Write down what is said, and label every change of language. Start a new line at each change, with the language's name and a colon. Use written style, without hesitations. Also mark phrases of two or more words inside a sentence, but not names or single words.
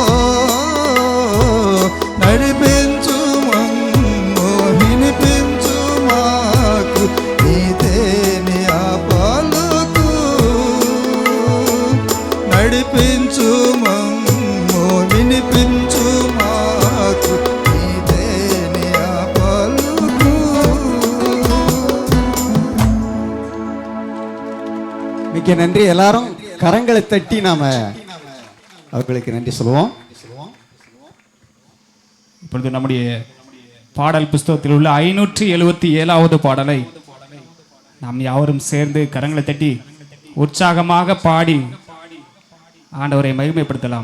Telugu: నడిపించు మమ్ము వినిపించు మాకు నీదేని ఆ పలుకు నడిపించు మమ్ము వినిపించు మాకు నీదేని ఆ పలుకు
Tamil: மிக்க நன்றி. எல்லாரும் கரங்களை தட்டி நாம அவர்களுக்கு நன்றி சொல்லுவோம். இப்பொழுது நம்முடைய பாடல் புஸ்தகத்தில் உள்ள 577வது பாடலை நாம் யாவரும் சேர்ந்து கரங்களை தட்டி உற்சாகமாக பாடி ஆண்டவரை மகிமைப்படுத்தலாம்.